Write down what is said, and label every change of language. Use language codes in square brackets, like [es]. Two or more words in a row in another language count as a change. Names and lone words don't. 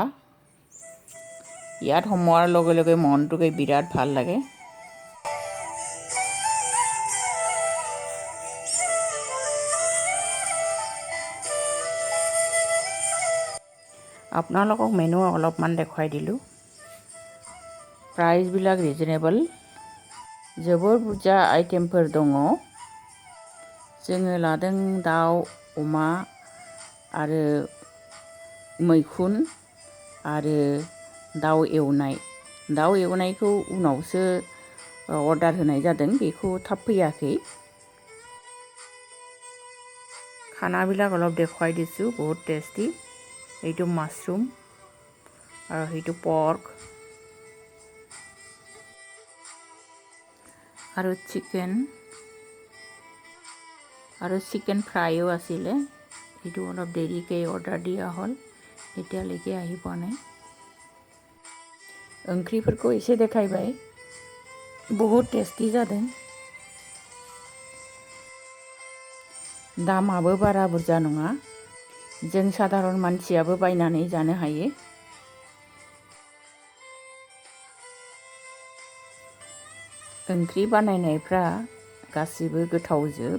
[as] ইয়াত সোমোৱাৰ লগে লগে মনটোকে বিৰাট ভাল লাগে। আপোনালোকক মেনু অলপমান দেখুৱাই দিলোঁ। প্ৰাইচবিলাক ৰিজনেবল। [brx] जोबोर बुरजा आइटेमफोर दङ। जोङो लादों दाउ, अमा आरो मैखुन आरो दाउ एवनाय। दाउ एवनायखौ उनावसो अर्डार होनाय जादों, बेखौ थाब फैयाखै। [as] खानाবিলাক অলপ দেখুৱাই দিছোঁ, বহুত টেষ্টি। এইটো মাছৰুম আৰু সেইটো পৰ্ক আৰু চিকেন আৰু চিকেন ফ্ৰাইও আছিলে। সেইটো অলপ দেৰিকৈ অৰ্ডাৰ দিয়া হ'ল, এতিয়ালৈকে আহি পোৱা নাই। [brx] ओंख्रिफोरखौ एसे देखायबाय, बहुत टेस्टी जादों। दामाबो बारा बुरजा नङा, जों साधारन मानसियाबो बायनानै जानो हायो। ओंख्रि बानायनायफ्रा गासिबो गोथावजोब।